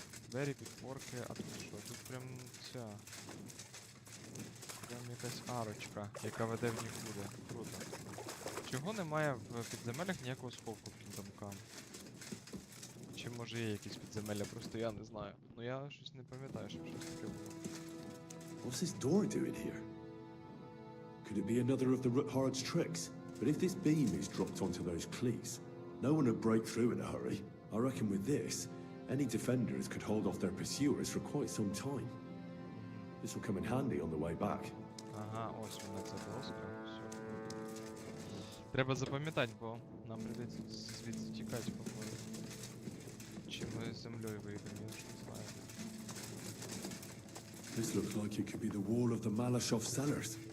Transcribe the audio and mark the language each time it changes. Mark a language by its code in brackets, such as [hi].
[uk] Двері, підпорки, а тут що? Тут прям ця... Прям якась арочка, яка веде в нікуди. Круто. Чого немає в підземеллях ніякого сховку під замками? Чи може є якісь підземелля, просто я не знаю. Ну я щось не пам'ятаю, щоб щось таке було. [en] What's this door doing here? Could it be another of the Root-Hard's tricks? But if this beam is dropped onto those cleats, no one would break through in a hurry. I reckon with this, any defenders could hold off their pursuers for quite some time. This will come in handy on the way back. [uk] Ага, ось вона ця доска. Все. Треба запам'ятати, бо нам прийдеться звідси тікати, походу. Чи ми з землею вийдемо, я ж не знаю. [en] This looks like it could be the wall of the Malashov cellars.